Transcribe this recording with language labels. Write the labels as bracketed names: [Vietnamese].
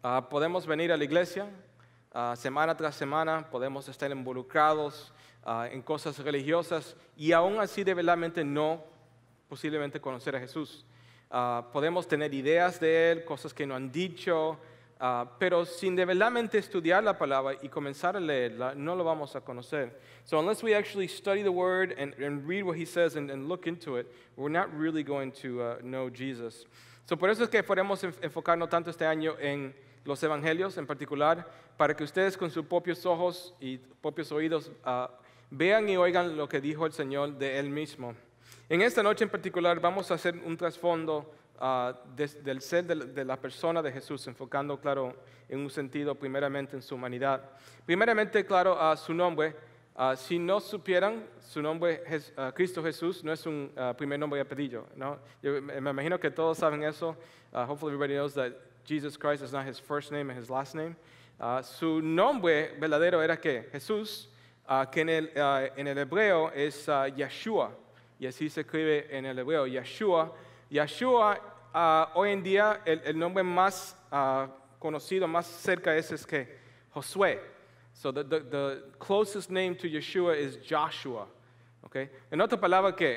[Spanish] Podemos venir a la iglesia semana tras semana, podemos estar involucrados en cosas religiosas y aún así de verdaderamente no posiblemente conocer a Jesús. Podemos tener ideas de Él, cosas que no han dicho, pero sin de verdaderamente estudiar la palabra y comenzar a leerla, no lo vamos a conocer. [English] So unless we actually study the Word and read what He says and look into it, we're not really going to know Jesus. [Spanish] So por eso es que podemos enfocarnos tanto este año en los evangelios en particular, para que ustedes con sus propios ojos y propios oídos vean y oigan lo que dijo el Señor de Él mismo. En esta noche en particular vamos a hacer un trasfondo del ser de la persona de Jesús, enfocando, claro, en un sentido primeramente en su humanidad. Primeramente, claro, su nombre. Si no supieran, su nombre, Cristo Jesús, no es un primer nombre y apellido, ¿no? Yo me imagino que todos saben eso. [English] Hopefully everybody knows that Jesus Christ is not his first name and his last name. [Spanish] Su nombre verdadero era ¿qué? Jesús, que en el hebreo es Yeshua, y así se escribe en el hebreo, Yeshua. Yeshua, hoy en día el nombre más conocido, más cerca es que Josué. [English] So the closest name to Yeshua is Joshua. [Spanish] ¿Okay? En otra palabra, ¿qué?